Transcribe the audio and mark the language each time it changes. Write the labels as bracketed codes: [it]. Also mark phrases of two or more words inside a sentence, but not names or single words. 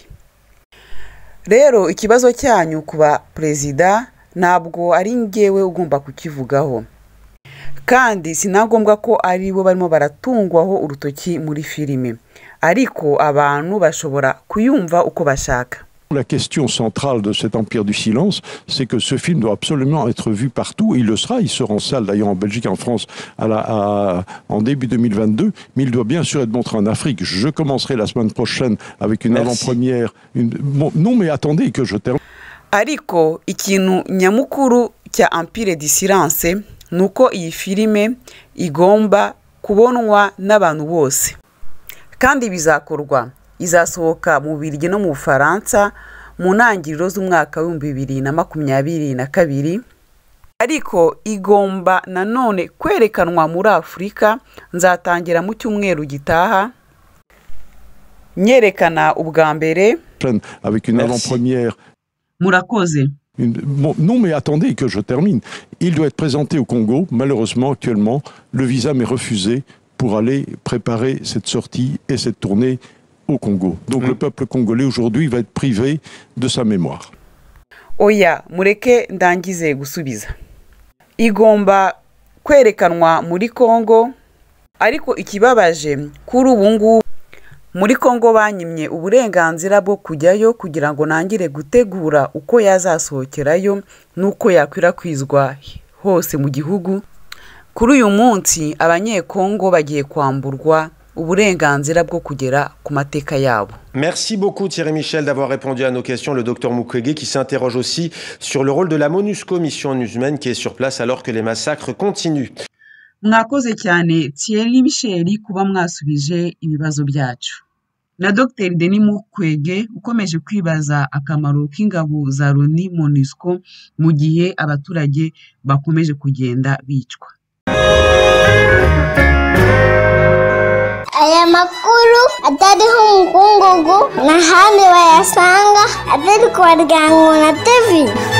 [rw] Rero ikibazo cyanyu kuba perezida ntabwo ari ngewe ugomba kukivugaho, kandi sinagombwa ko ari bo barimo baratungwaho urutoki muri filime, ariko abantu bashobora kuyumva uko bashaka. [fr] La question centrale de cet empire du silence, c'est que ce film doit absolument être vu partout. Il le sera, il sera en salle d'ailleurs en Belgique, en France, en début 2022, mais il doit bien sûr être montré en Afrique. Je commencerai la semaine prochaine avec une avant-première. Non mais attendez que je termine. [rw] Ariko ikintu nyamukuru cya Empire du Silence nuko iyi filime igomba kubonwa n'abantu bose, kandi bizakorwa. Izasohoka mu Bubiligi no mu Bufaransa mu ntangiriro z'umwaka wa 2022, ariko igomba nanone kwerekanwa muri Afurika. Nzatangira mu cyumweru gitaha nyerekana ubwa mbere [fr] avec une avant-première. [rw] Murakoze. [fr] Non mais attendez que je termine. Il doit être présenté au Congo. Malheureusement actuellement le visa m'est refusé pour aller préparer cette sortie et cette tournée au Congo. Donc le peuple congolais aujourd'hui va être privé de sa mémoire. [rw] Oya mureke ndangize gusubiza igomba kwerekanwa muri Congo ariko ikibabaje kuri ubu ngubu muri Congo banyimye uburenganzira bwo kujyayo kugira ngo nangire gutegura uko yazasohokerayo nuko yakwirakwizwa hose mu gihugu. Kuri uyu munsi abanyekongo bagiye kwamburwa uburenganzira bwo kugera ku mateka yabo. [fr] Merci beaucoup Thierry Michel d'avoir répondu à nos questions. Le docteur Mukwege qui s'interroge aussi sur le rôle de la MONUSCO, mission humaine qui est sur place alors que les massacres continuent. [rw] Mwakoze cyane Thierry Michel kuba mwasubije ibibazo byacu. Na Dr Denis Mukwege ukomeje kwibaza akamaro k'ingabo za Loni MONUSCO mu gihe abaturage bakomeje kugenda bicwa. Aya makuru atariho umukungugu n'ahandi bayasanga atari ku Baryankuna TV.